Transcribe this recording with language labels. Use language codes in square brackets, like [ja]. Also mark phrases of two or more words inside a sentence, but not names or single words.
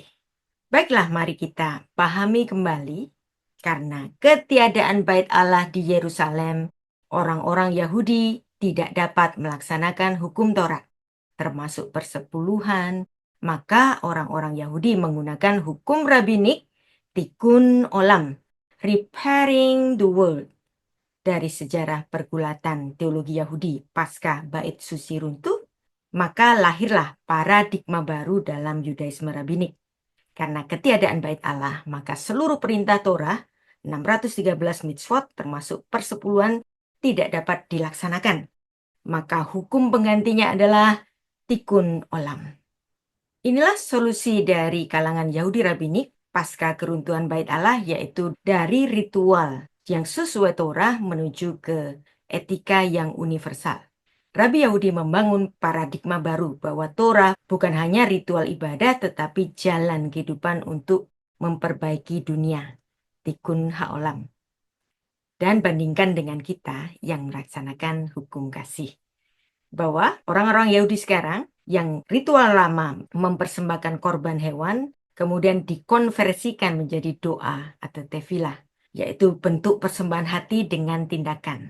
[id] Baiklah, mari kita pahami kembali. Karena ketiadaan bait Allah di Yerusalem, orang-orang Yahudi tidak dapat melaksanakan hukum Taurat, termasuk persepuluhan. Maka orang-orang Yahudi menggunakan hukum rabbinik, [he] תיקון עולם, [en] repairing the world. [id] Dari sejarah pergulatan teologi Yahudi pasca bait suci runtuh, maka lahirlah paradigma baru dalam Yudaisme rabbinik. Karena ketiadaan bait Allah, maka seluruh perintah Torah, 613 mitzvot termasuk persepuluhan, tidak dapat dilaksanakan. Maka hukum penggantinya adalah [he] תיקון עולם. [id] Inilah solusi dari kalangan Yahudi rabbinik pasca keruntuhan bait Allah, yaitu dari ritual yang sesuai Torah menuju ke etika yang universal. Rabi Yahudi membangun paradigma baru bahwa Torah bukan hanya ritual ibadah tetapi jalan kehidupan untuk memperbaiki dunia. [he] תיקון העולם. [id] Dan bandingkan dengan kita yang melaksanakan hukum kasih. Bahwa orang-orang Yahudi sekarang yang ritual lama mempersembahkan korban hewan kemudian dikonversikan menjadi doa atau tefilah, yaitu bentuk persembahan hati dengan tindakan.